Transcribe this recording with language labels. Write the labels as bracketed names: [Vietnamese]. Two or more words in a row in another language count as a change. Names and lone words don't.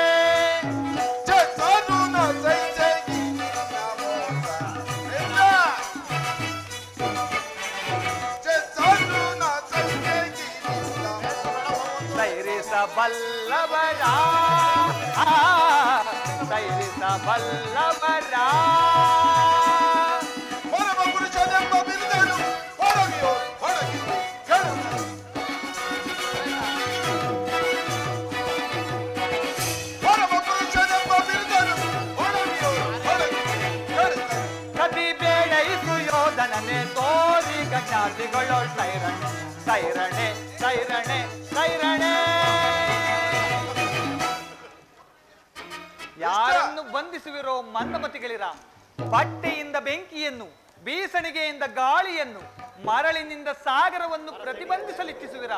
[Kannada] ಸೈರಿಸಬಲ್ಲವರ ಸೈರಿಸಬಲ್ಲವರ ಪರಮ ಪುರುಷನೆಂಬ ಬಿರುದನು ಹೊರಗಿಯೋ ಹೊರಗಿಯೋ ಕೇಳು. ಪರಮ ಪುರುಷನೆಂಬ ಬಿರುದನು ಹೊರಗಿಯೋ ಹೊರಗಿಯೋ ಕೇಳು. ಕದಿ ಬೇಡ ಈ ಸುಯೋಧನನೆ ತೋರಿ ಗಜ್ಞಾತಿಗೊಳ್ಳೊಳ್ ಸೈರಣೆ ಸೈರಣೆ ಸೈರಣೆ ಸೈರಣೆ. ಯಾರನ್ನು ಬಂಧಿಸುವಿರೋ ಮಂದಮತಿಗಳಿರ? ಬಟ್ಟೆಯಿಂದ ಬೆಂಕಿಯನ್ನು ಬೀಸಣಿಗೆಯಿಂದ ಗಾಳಿಯನ್ನು, ಮರಳಿನಿಂದ ಸಾಗರವನ್ನು ಪ್ರತಿಬಂಧಿಸಲಿಚ್ಛಿಸುವಿರ?